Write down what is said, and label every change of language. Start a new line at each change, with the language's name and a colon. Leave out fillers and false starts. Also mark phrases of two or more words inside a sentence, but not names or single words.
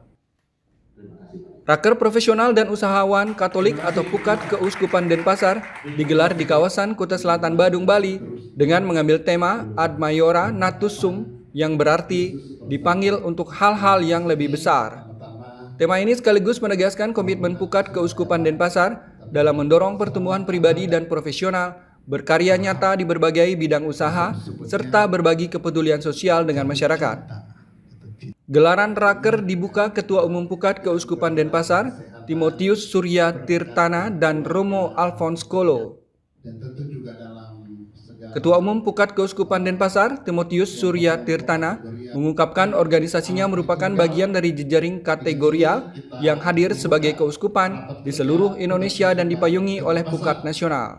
Indonesian: Raker profesional dan usahawan Katolik atau Pukat Keuskupan Denpasar digelar di kawasan Kuta Selatan Badung, Bali dengan mengambil tema
Latin: Ad Maiora Natus Sum
Indonesian: yang berarti dipanggil untuk hal-hal yang lebih besar. Tema ini sekaligus menegaskan komitmen Pukat Keuskupan Denpasar dalam mendorong pertumbuhan pribadi dan profesional, berkarya nyata di berbagai bidang usaha, serta berbagi kepedulian sosial dengan masyarakat. Gelaran Raker dibuka Ketua Umum Pukat Keuskupan Denpasar, Timotius Surya Tirtana dan Romo Alphonse Kolo. Ketua Umum Pukat Keuskupan Denpasar, Timotius Surya Tirtana, mengungkapkan organisasinya merupakan bagian dari jejaring kategorial yang hadir sebagai keuskupan di seluruh Indonesia dan dipayungi oleh Pukat Nasional.